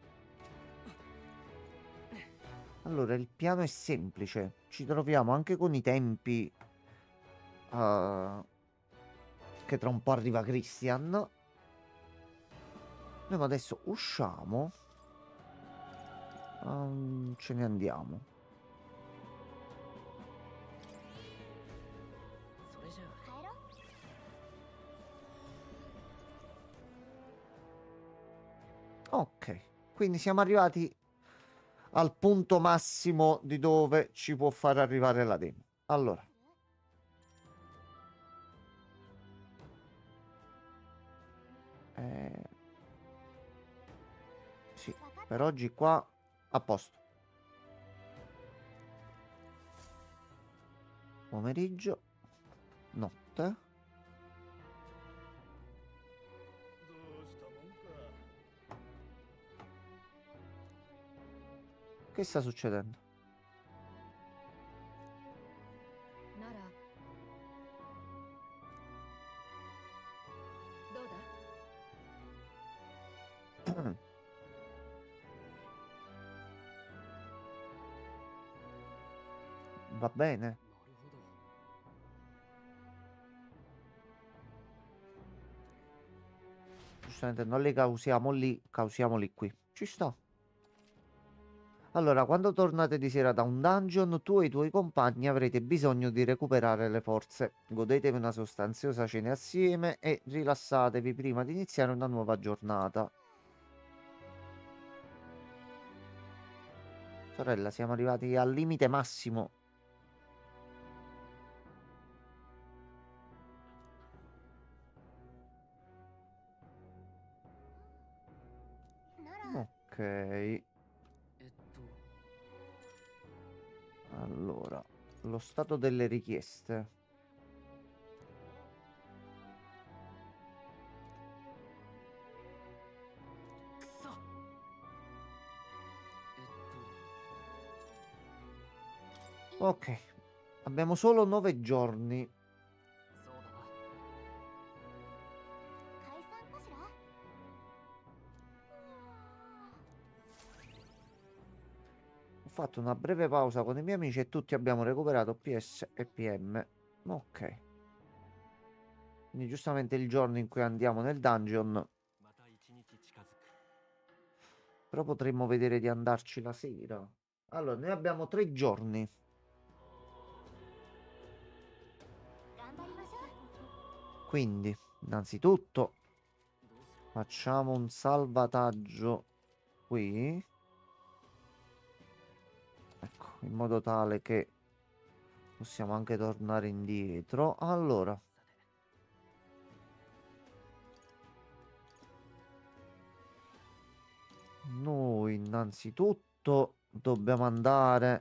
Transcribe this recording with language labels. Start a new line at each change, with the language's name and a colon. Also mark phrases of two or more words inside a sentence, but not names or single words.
Italian: Allora, il piano è semplice. Ci troviamo anche con i tempi. Che tra un po' arriva Christian. Noi adesso usciamo. Ce ne andiamo.
Japanese: それじゃあ帰ろう
Italian: Ok, quindi siamo arrivati al punto massimo di dove ci può far arrivare la demo. Allora. Sì, per oggi qua a posto. Pomeriggio, notte.
Japanese: どうしたもんか
Italian: Che sta succedendo?
Japanese: ならどうだ
Italian: Va bene.
Japanese: なるほど
Italian: Giustamente non li causiamo lì, causiamoli qui. Ci sta. Allora, quando tornate di sera da un dungeon, tu e i tuoi compagni avrete bisogno di recuperare le forze. Godetevi una sostanziosa cena assieme e rilassatevi prima di iniziare una nuova giornata. Sorella, siamo arrivati al limite massimo.
Japanese: なら
Italian: Ok,
Japanese: えっと
Italian: allora, lo stato delle richieste.
Japanese: くそ
Italian: Ok, abbiamo solo 9 giorni.
Japanese: そうだな解散かしら。
Italian: Ho fatto una breve pausa con i miei amici e tutti abbiamo recuperato PS e PM. Ok. Quindi giustamente il giorno in cui andiamo nel dungeon,
Japanese: また一日近づく
Italian: però potremmo vedere di andarci la sera. Allora, noi abbiamo 3 giorni.
Japanese: 頑張りましょう。
Italian: Quindi, innanzitutto,
Japanese: どうする
Italian: facciamo un salvataggio qui. Ecco, in modo tale che possiamo anche tornare indietro. Allora,
Japanese: さて
Italian: noi innanzitutto dobbiamo andare.